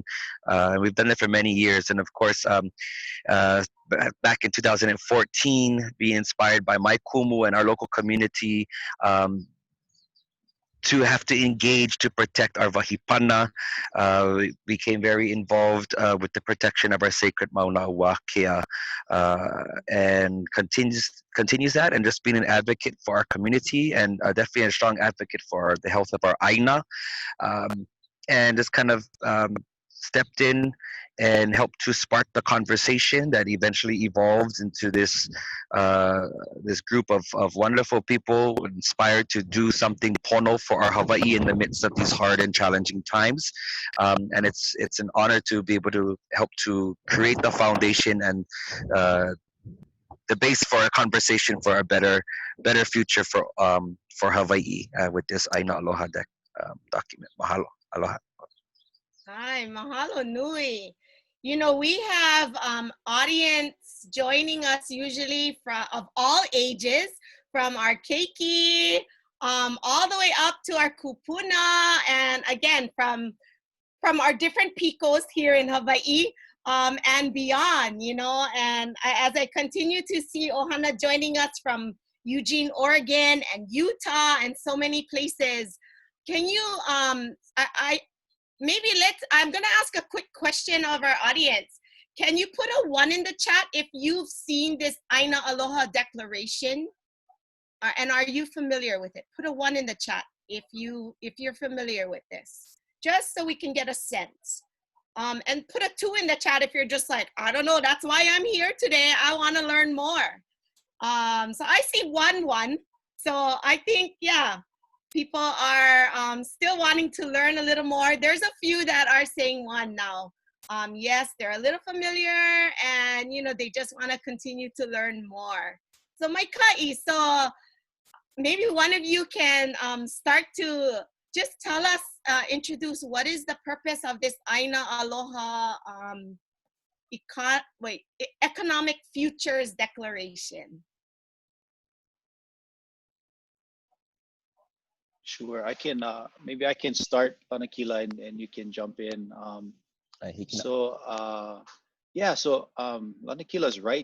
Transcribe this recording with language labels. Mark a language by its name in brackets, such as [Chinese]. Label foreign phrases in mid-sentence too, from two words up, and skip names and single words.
[English] We've done it for many years, and of course, back in 2014, being inspired by my kumu and our local community. To have to engage to protect our wahipana. We became very involved with the protection of our sacred mauna ua kea, and continues that, and just being an advocate for our community, and definitely a strong advocate for the health of our āina, and just kind of stepped in and helped to spark the conversation that eventually evolved into this group of wonderful people inspired to do something pono for our Hawaii in the midst of these hard and challenging times. And it's an honor to be able to help to create the foundation and the base for a conversation for a better future for Hawaii with this ʻāina aloha document. [Hawaiian] Mahalo. Aloha. Hi, mahalo nui. [English] You know, we have audience joining us usually of all ages, from our keiki all the way up to our kupuna, and again from our different picos here in Hawaii and beyond. You know, and as I continue to see Ohana joining us from Eugene, Oregon, and Utah, and so many places, can you I'm going to ask a quick question of our audience. Can you put a 1 in the chat if you've seen this ʻāina aloha declaration? And are you familiar with it? Put a 1 in the chat if you're familiar with this, just so we can get a sense. And put a 2 in the chat if you're just like, I don't know, that's why I'm here today. I want to learn more. So I see 1. So I think, yeah, people are still wanting to learn a little more. There's a few that are saying 1 now. Yes, they're a little familiar, and you know, they just want to continue to learn more. So my ka'i, so maybe one of you can start to just tell us, introduce what is the purpose of this ʻāina aloha economic futures declaration. Sure, I can. Maybe I can start, Lanakila, and you can jump in. Yeah. So Lanakila's right.